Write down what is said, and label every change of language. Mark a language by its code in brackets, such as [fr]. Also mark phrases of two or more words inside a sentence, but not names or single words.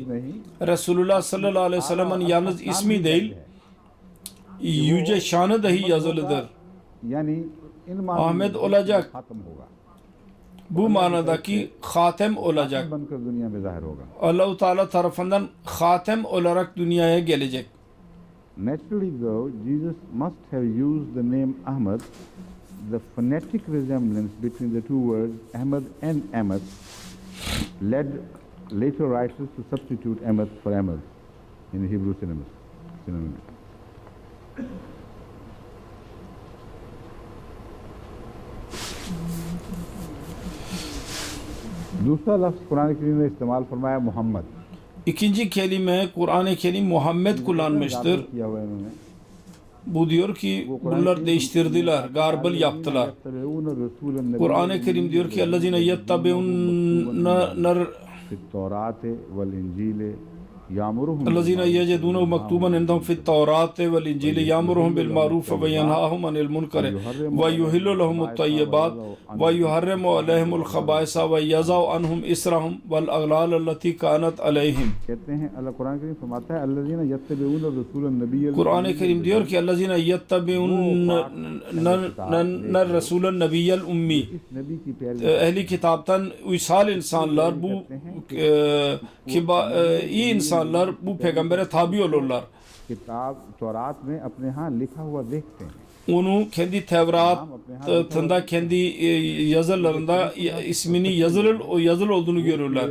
[tr] Resulullah [ar] صلى الله عليه وسلم'in [tr] yalnız ismi değil, yüce şanı dahi yazılıdır. Ahmet olacak. Bu manadaki hatem olacak. Allah-u Teala tarafından hatem olarak dünyaya gelecek. [en] Naturally, though, Jesus must have used the name Ahmad. The phonetic resemblance between the two words Ahmad and Ahmad led later writers to substitute Ahmad for Ahmad in Hebrew synonyms. [ur] دوسرا لفظ قرآن کریم میں استعمال فرمایا محمد. [tr] İkinci kelime Kur'an-ı Kerim Muhammed kullanmıştır. Bu diyor ki bunlar değiştirdiler, garbıl yaptılar. Kur'an-ı Kerim diyor ki [ar] اَلَّذِينَ يَتَّبِعُونَ الذين يجدونه مكتوبا عندهم في التوراة والإنجيل يأمرهم بالمعروف وينهاهم عن المنكر ويحل لهم الطيبات ويحرم عليهم الخبائث ويضع عنهم إصرهم والأغلال التي كانت عليهم. [tr] Kur'an-ı Kerim diyor ki [ar] الذين يتبعون الرسول النبي الأمي. [tr] Ehli kitaptan uysal insanlar, bu iyi insanlar bu peygambere tabi olurlar. Onu kendi Tevrat'ında, kendi yazılarında ismini yazılı olduğunu görürler.